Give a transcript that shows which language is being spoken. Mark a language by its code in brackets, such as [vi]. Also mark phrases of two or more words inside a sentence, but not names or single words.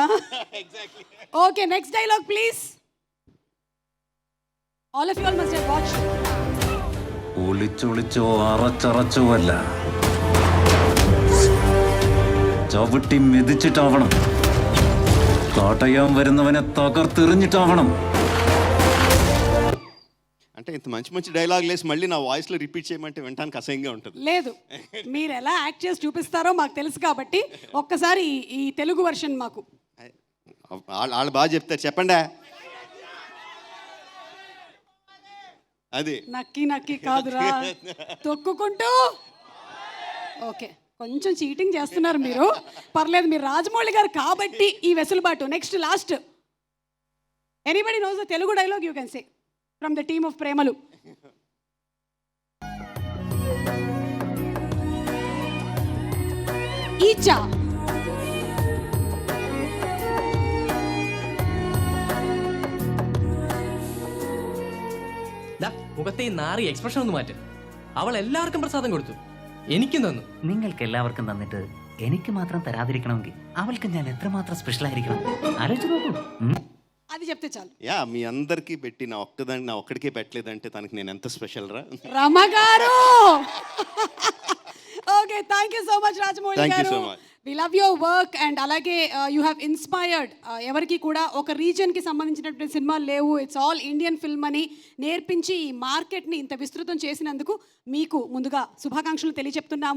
[en] okay, next dialogue please. all of you all must have watched. [ml] ഒളിച്ചൊളിച്ചോ അറച്ചറച്ചോ അല്ല, ചവിട്ടി മെതിച്ചിട്ടാവണം. കാട്ടയാൻ വരുന്നവനെ തകർത്തെറിഞ്ഞിട്ടാവണം. [te] అంటే ఇంత మంచి మంచి డైలాగ్ లేసి మళ్ళీ నా వాయిస్లో రిపీట్ చేయమంటే వినడానికి అసహ్యంగా ఉంటుంది. లేదు, మీరు ఎలా యాక్ట్ చేసి చూపిస్తారో మాకు తెలుసు కాబట్టి ఒక్కసారి ఈ తెలుగు వర్షన్ మాకు. వాళ్ళు బాగా చెప్తారు, చెప్పండి. అది నక్కి నక్కి కాదురా, తొక్కుకుంటూ. ఓకే, కొంచెం చీటింగ్ చేస్తున్నారు మీరు, పర్లేదు. మీరు రాజమౌళి గారు కాబట్టి ఈ వెసులుబాటు. [en] next last. anybody knows the Telugu dialogue you can say from the team of Premalu. [ml] Icha. മുഖത്തെ ഈ നാറി എക്സ്പ്രഷൻ ഒന്ന് മാറ്റ്. അവൾ എല്ലാവർക്കും പ്രസാദം കൊടുത്തു, എനിക്കും തന്നു. നിങ്ങൾക്ക് എല്ലാവർക്കും തന്നിട്ട് എനിക്ക് മാത്രം തരാതിരിക്കണമെങ്കിൽ അവൾക്ക് ഞാൻ എത്രമാത്രം സ്പെഷ്യൽ ആയിരിക്കണം ആലോചിച്ച് നോക്കൂ. [te] అది చెప్తే చాలు. యా, మీ అందరికీ పెట్టి నా ఒక్కడికే పెట్టలేదంటే తనకి నేను ఎంత స్పెషల్ రా. [en] రమ గారు. okay, thank you so much రాజమౌళి గారు. we love your work and [te] అలాగే [en] you have inspired [te] ఎవరికి కూడా ఒక రీజన్కి సంబంధించినటువంటి సినిమాలు లేవు, [en] it's all Indian film [te] అని నేర్పించి ఈ మార్కెట్ని ఇంత విస్తృతం చేసినందుకు మీకు ముందుగా శుభాకాంక్షలు తెలియచెప్తున్నాము.